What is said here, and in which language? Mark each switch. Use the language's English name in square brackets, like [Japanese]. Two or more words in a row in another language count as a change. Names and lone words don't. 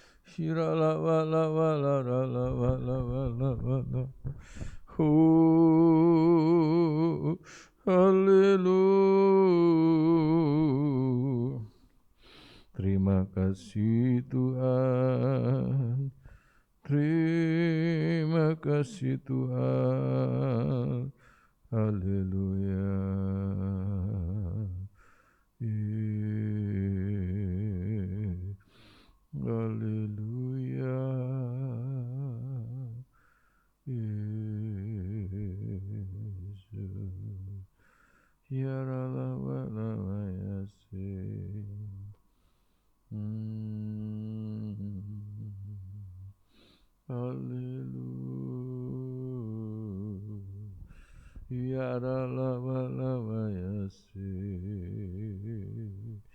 [Indonesian] Shirala wala wala rala wala wala wala. Haleluya. Terima kasih Tuhan. Terima kasih Tuhan. Haleluya. Haleluya. Yesus. [Arabic] Ya Allah wa yasin. [Indonesian] Haleluya. [Arabic] Ya Allah wa yasin.